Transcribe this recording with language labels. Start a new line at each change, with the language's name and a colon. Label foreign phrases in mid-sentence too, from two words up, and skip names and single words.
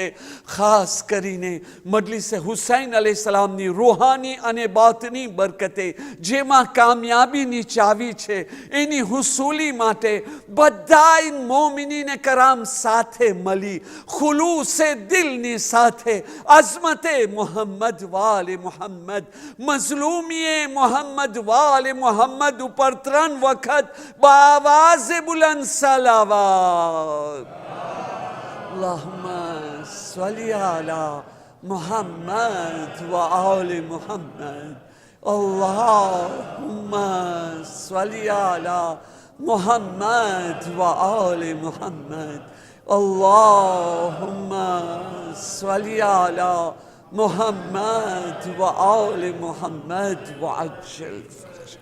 Gujarati: ખાસ કરીને મજલિસે હુસૈન અલૈહિસ્સલામની રૂહાની અને બાતની બરકતે જેમાં કામયાબીની ચાવી છે, એની હુસૂલી માટે બધાય મોમિનીને કરામ સાથે મળી ખુલૂસે દિલની સાથે અઝમતે મોહમ્મદ વાલે મોહમ્મદ, મઝલૂમીએ મોહમ્મદ વાલે મોહમ્મદ ઉપર 3 વખત બાવાઝે બુલંદ સલાવત.
Arabic: اللهم صل على محمد وآل محمد. اللهم صل على محمد و آل محمد. اللهم صل على محمد و آل محمد و عجل فرجه.